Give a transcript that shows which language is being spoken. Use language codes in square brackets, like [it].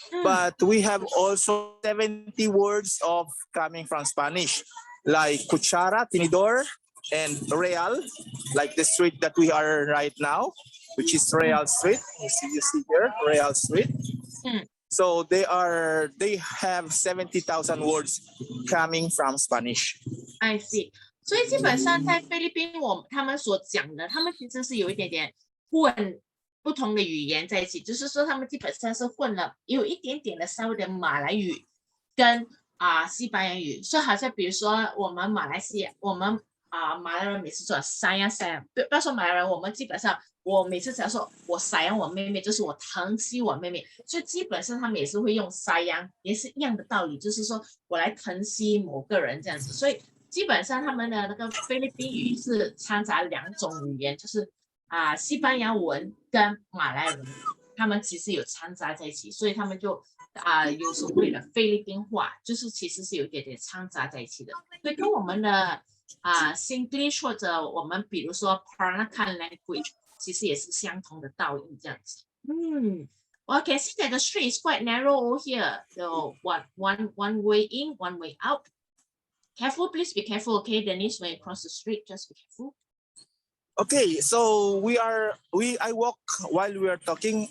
[en] But we have also 70 words of coming from Spanish, like cuchara, tinidor, and real, like the street that we are right now, which is Real Street. You see here, Real Street. So they have 70,000 words coming from Spanish. I see. [zh] 所以基本上在菲律宾，他们所讲的，他们其实是有一点点混不同的语言在一起，就是说他们基本上是混了有一点点的稍微的马来语跟西班牙语。所以好像比如说我们马来西亚，我们马来人每次说sayang，不要说马来人，我们基本上我每次只要说我sayang我妹妹，就是我疼惜我妹妹，所以基本上他们也是会用sayang，也是一样的道理，就是说我来疼惜某个人这样子。所以基本上他们的那个菲律宾语是掺杂两种语言，就是西班牙文跟马来文，他们其实有掺杂在一起，所以他们就有所谓的菲律宾话，就是其实是有一点点掺杂在一起的，所以跟我们的Singlish 或者我们比如说 Peranakan language 其实也是相同的道义这样子。 [en] Well, I can see that the street is quite narrow over here. So one way in, one way out. Careful, please be careful, okay, Dennis, when you cross the street, just be careful. Okay, so I walk while we are talking.